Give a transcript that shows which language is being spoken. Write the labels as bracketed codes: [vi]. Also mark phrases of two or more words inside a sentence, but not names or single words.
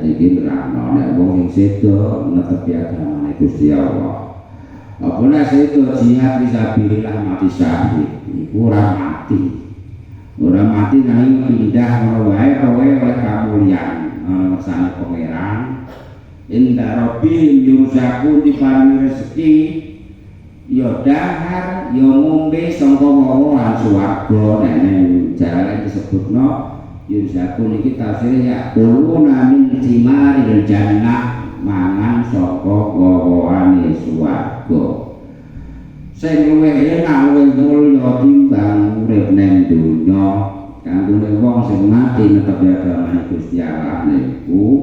[jv] iki nerangno nek wong sing sedo netepi agamane Gusti Allah apa nek sedo [ar] جهاد في سبيل الله [jv] mati syahid iku ora mati nang pindah ngono wae kowe oleh kamulyan ngersane pangeran [ar] عند ربهم يرزقون [jv] diparingi rezeki ya dahar ya ngombe sangka wawohan swarga nek jarane disebutno yurzaqun iki tafsire ya [ar] يأكلون من ثمار الجنة [jv] mangan saka wawohane swarga sing luwih enak luwih mulya timbang urip nang donya kanggo wong sing mati netepi agama Gusti Allah niku